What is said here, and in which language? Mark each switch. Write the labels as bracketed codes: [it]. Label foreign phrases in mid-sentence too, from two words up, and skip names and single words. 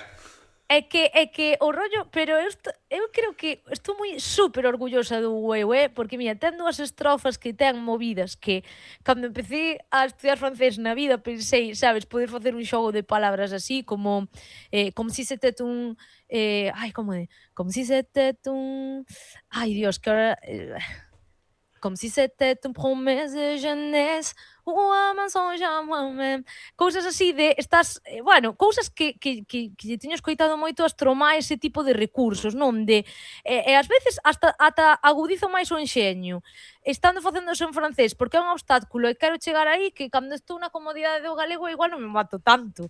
[gl] É que o rollo, pero eu creo que estou super orgullosa do Ueu, porque mira, ten 2 estrofas que ten movidas que cando [es] empecé a estudiar [gl] francés na vida pensei, sabes, poder facer un xogo de palabras así como, como si [fr] c'était un, [gl] ai, como é? [es] Como si [fr] c'était un, [es] ai Dios, que ahora, [fr] comme si c'était une promesse de jeunesse ou un mensonge à moi-même. [gl] Cousas así de estás, bueno, cousas que lle teño escoitado moito a Stromae, ese tipo de recursos, non? E ás veces ata agudizo máis o enxeño estando facéndose en francés, porque é un obstáculo e quero chegar aí que cando estou na comodidade do galego igual non me mato tanto